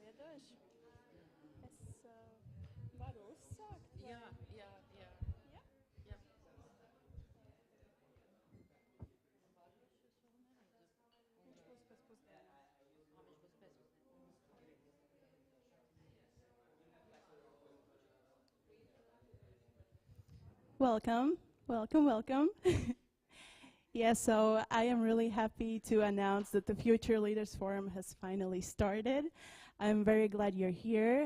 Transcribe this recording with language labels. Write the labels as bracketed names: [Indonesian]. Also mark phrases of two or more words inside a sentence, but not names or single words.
[Latvian] Bože. Varu uzsākt? Vai? Jā. Ja? Jā. Viņš būs pēc pusdienām. Viņš būs pēcpusdienā. [English] Welcome, welcome, welcome. Yeah, so I am really happy to announce that the Future Leaders Forum has finally started. I'm very glad you're here.